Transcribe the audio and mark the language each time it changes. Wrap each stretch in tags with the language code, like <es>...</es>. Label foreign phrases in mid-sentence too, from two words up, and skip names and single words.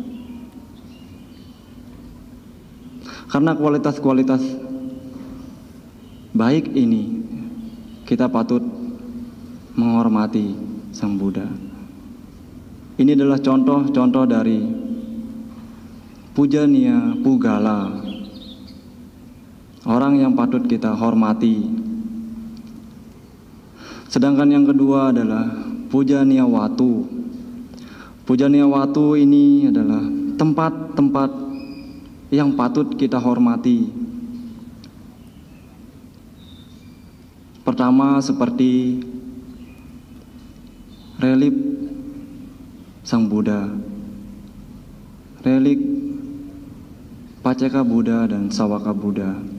<id>Karena kualitas-kualitas baik ini, kita patut menghormati Sang Buddha. Ini adalah contoh-contoh dari</id> <pi>pujaniya pugala,</pi> <id>orang yang patut kita hormati. Sedangkan yang kedua adalah</id> <pi>pujaniya watu. Pujaniya watu</pi> <id>ini adalah tempat-tempat yang patut kita hormati. Pertama seperti relik Sang Buddha, relik Paceka Buddha dan Sawaka Buddha.</id>